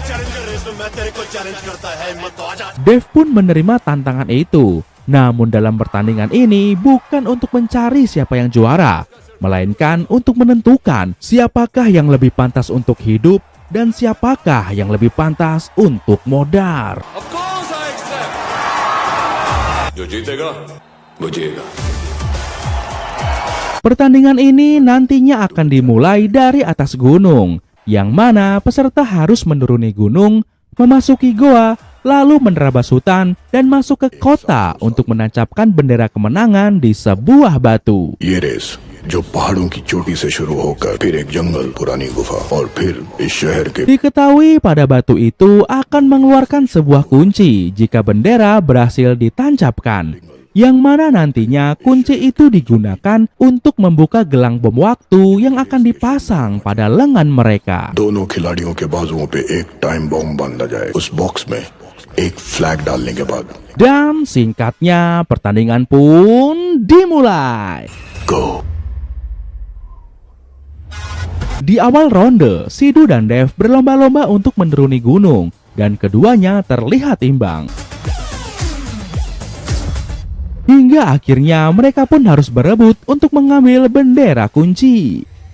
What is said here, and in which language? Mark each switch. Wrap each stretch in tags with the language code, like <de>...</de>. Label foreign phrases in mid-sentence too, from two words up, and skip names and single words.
<id>Dev pun menerima tantangan itu. Namun dalam pertandingan ini bukan untuk mencari siapa yang juara, melainkan untuk menentukan siapakah yang lebih pantas untuk hidup dan siapakah yang lebih pantas untuk modar.</id> <en>Of course I accept.</en> <hi>जो जीतेगा वो जिएगा.</hi> <id>Pertandingan ini nantinya akan dimulai dari atas gunung, yang mana peserta harus menuruni gunung, memasuki goa, lalu menerabas hutan dan masuk ke kota untuk menancapkan bendera kemenangan di sebuah batu.</id> <hi>ये रेस जो पहाड़ों की चोटी से शुरू होकर फिर एक जंगल, पुरानी गुफा और फिर इस शहर के</hi> <id>Diketahui pada batu itu akan mengeluarkan sebuah kunci jika bendera berhasil ditancapkan, yang mana nantinya kunci itu digunakan untuk membuka gelang bom waktu yang akan dipasang pada lengan mereka.</id> <hi>दोनों खिलाड़ियों के बाजुओं पे एक</hi> <en>time bomb</en> <hi>बांधा जाए उस बॉक्स में एक फ्लैग डालने के बाद</hi> <id>Dan singkatnya pertandingan pun dimulai.</id> <en>go.</en> <id>Di awal ronde, Sidu dan Dev berlomba-lomba untuk menuruni gunung, dan keduanya terlihat imbang. Hingga akhirnya mereka pun harus berebut untuk mengambil bendera kunci.</id>